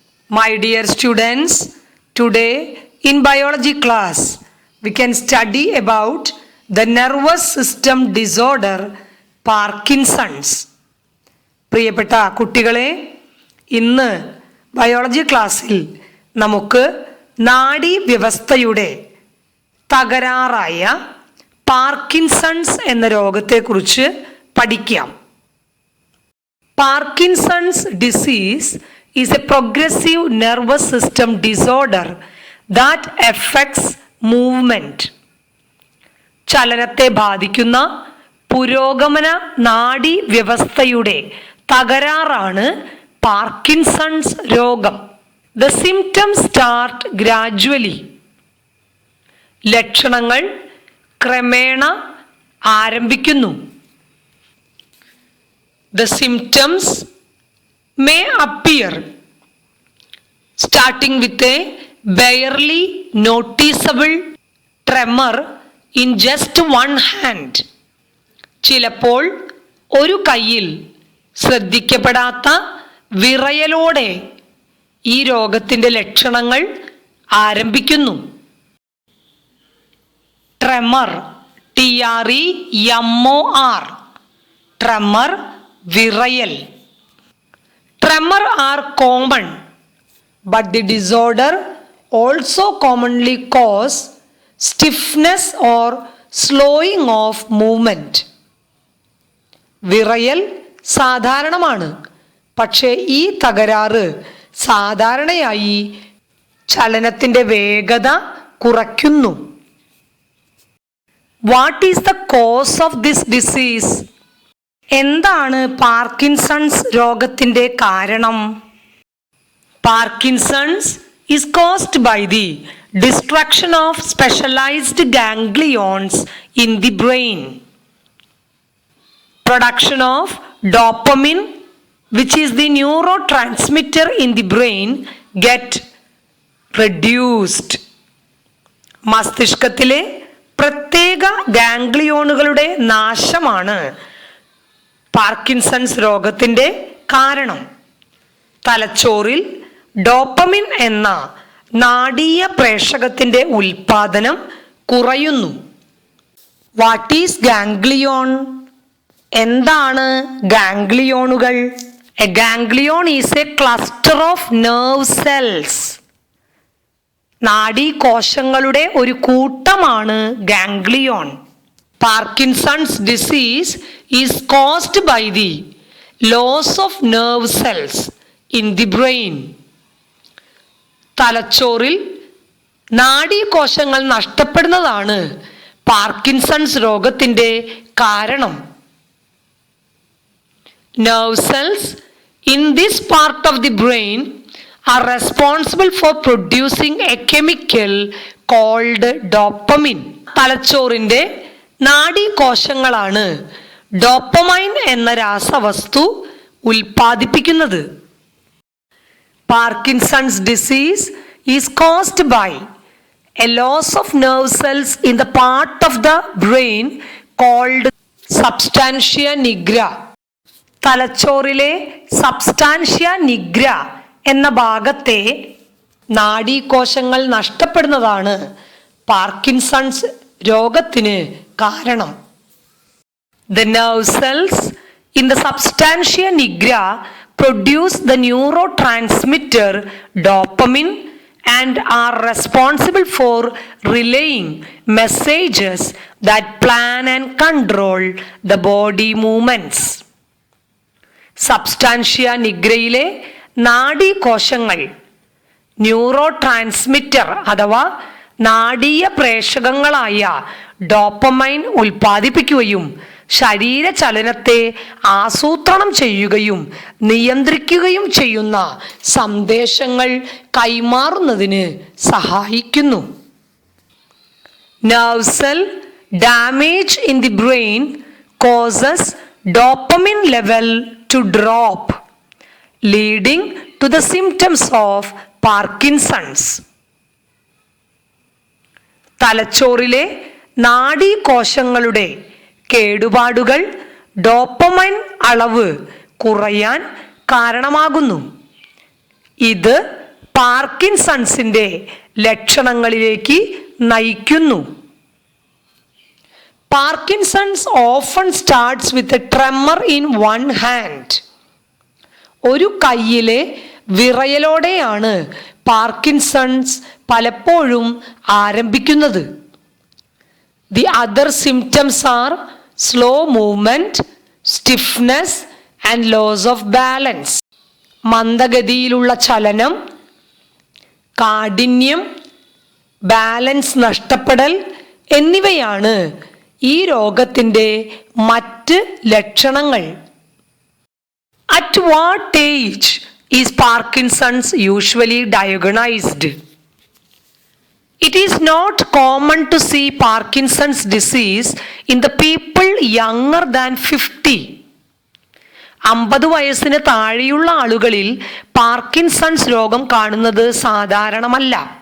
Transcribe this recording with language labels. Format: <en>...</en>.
<en>My dear students, today in biology class, we can study about the nervous system disorder Parkinson's.</en> <ml>പ്രിയപ്പെട്ട കുട്ടികളെ, ഇന്ന് biology ക്ലാസ്സിൽ നമുക്ക് നാഡീവ്യവസ്ഥയുടെ തകരാറായ Parkinson's എന്ന രോഗത്തെക്കുറിച്ച് പഠിക്കാം.</ml> <en>Parkinson's disease is a progressive nervous system disorder that affects movement.</en> <ml>ചലനത്തെ ബാധിക്കുന്ന പുരോഗമന നാഡി വ്യവസ്ഥയുടെ തകരാറാണ് പാർക്കിൻസൺസ് രോഗം.</ml> <en>The symptoms start gradually.</en> <ml>ലക്ഷണങ്ങൾ ക്രമേണ ആരംഭിക്കുന്നു.</ml> <en>The symptoms may appear starting with a barely noticeable tremor in just one hand.</en> <ml>ചിലപ്പോൾ ഒരു കൈയിൽ ശ്രദ്ധിക്കപ്പെടാത്ത വിറയലോടെ ഈ രോഗത്തിൻ്റെ ലക്ഷണങ്ങൾ ആരംഭിക്കുന്നു.</ml> <en>Tremor, TREMOR, tremor, വിറയൽ. Tremor are common, but the disorder also commonly cause stiffness or slowing of movement.</en> <ml>വിറയൽ സാധാരണമാണ്, പക്ഷേ ഈ തകരാറ് സാധാരണയായി ചലനത്തിൻ്റെ വേഗത കുറയ്ക്കുന്നു.</ml> <en>What is the cause of this disease?</en> <ml>എന്താണ് പാർക്കിൻസൺസ് രോഗത്തിൻ്റെ കാരണം?</ml> <en>Parkinson's is caused by the destruction of specialized ganglions in the brain. Production of dopamine, which is the neurotransmitter in the brain, get reduced.</en> <ml>മസ്തിഷ്കത്തിലെ പ്രത്യേക ഗാംഗ്ലിയോണുകളുടെ നാശമാണ് Parkinson's രോഗത്തിൻ്റെ കാരണം. തലച്ചോറിൽ dopamine എന്ന നാഡീയ പ്രേഷകത്തിൻ്റെ ഉൽപാദനം കുറയുന്നു.</ml> <en>What is ganglion?</en> <ml>എന്താണ് ഗാംഗ്ലിയോണുകൾ?</ml> <en>A ganglion is a cluster of nerve cells.</en> <ml>നാഡീകോശങ്ങളുടെ ഒരു കൂട്ടമാണ് ganglion.</ml> <en>Parkinson's disease is caused by the loss of nerve cells in the brain.</en> <ml>തലച്ചോറിൽ നാഡീകോശങ്ങൾ നഷ്ടപ്പെടുന്നതാണ് പാർക്കിൻസൺസ് രോഗത്തിൻ്റെ കാരണം.</ml> <en>Nerve cells in this part of the brain are responsible for producing a chemical called dopamine.</en> <ml>തലച്ചോറിൻ്റെ നാഡീകോശങ്ങളാണ് dopamine എന്ന രാസവസ്തു ഉൽപ്പാദിപ്പിക്കുന്നത്.</ml> <en>Parkinson's disease is caused by a loss of nerve cells in the part of the brain called substantia nigra.</en> <ml>തലച്ചോറിലെ substantia nigra എന്ന ഭാഗത്തെ നാഡീകോശങ്ങൾ നഷ്ടപ്പെടുന്നതാണ് Parkinson's രോഗത്തിന് കാരണം.</ml> <en>The nerve cells in the substantia nigra produce the neurotransmitter dopamine and are responsible for relaying messages that plan and control the body movements.</en> <ml>Substantia നിഗ്രയിലെ നാഡീകോശങ്ങൾ neurotransmitter അഥവാ നാഡീയ പ്രേഷകങ്ങളായ dopamine ഉൽപ്പാദിപ്പിക്കുകയും ശരീരചലനത്തെ ആസൂത്രണം ചെയ്യുകയും നിയന്ത്രിക്കുകയും ചെയ്യുന്ന സന്ദേശങ്ങൾ കൈമാറുന്നതിന് സഹായിക്കുന്നു.</ml> <en>Nerve cell damage in the brain causes dopamine level to drop, leading to the symptoms of Parkinson's.</en> <ml>തലച്ചോറിലെ നാഡീകോശങ്ങളുടെ കേടുപാടുകൾ dopamine അളവ് കുറയാൻ കാരണമാകുന്നു. ഇത് പാർക്കിൻസൺസിന്റെ ലക്ഷണങ്ങളിലേക്ക് നയിക്കുന്നു.</ml> <en>Parkinson's often starts with a tremor in one hand.</en> <ml>ഒരു കയ്യിലെ വിറയലോടെയാണ് പാർക്കിൻസൺസ് പലപ്പോഴും ആരംഭിക്കുന്നത്.</ml> <en>The other symptoms are slow movement, stiffness and loss of balance.</en> <ml>മന്ദഗതിയിലുള്ള ചലനം, കാഠിന്യം, ബാലൻസ് നഷ്ടപ്പെടൽ എന്നിവയാണ് ഈ രോഗത്തിൻ്റെ മറ്റ് ലക്ഷണങ്ങൾ.</ml> <en>At what age is Parkinson's usually diagnosed? It is not common to see Parkinson's disease in the people younger than 50.</en> <ml>50 വയസ്സിന് താഴെയുള്ള ആളുകളിൽ പാർക്കിൻസൺസ് രോഗം കാണുന്നത് സാധാരണമല്ല.</ml>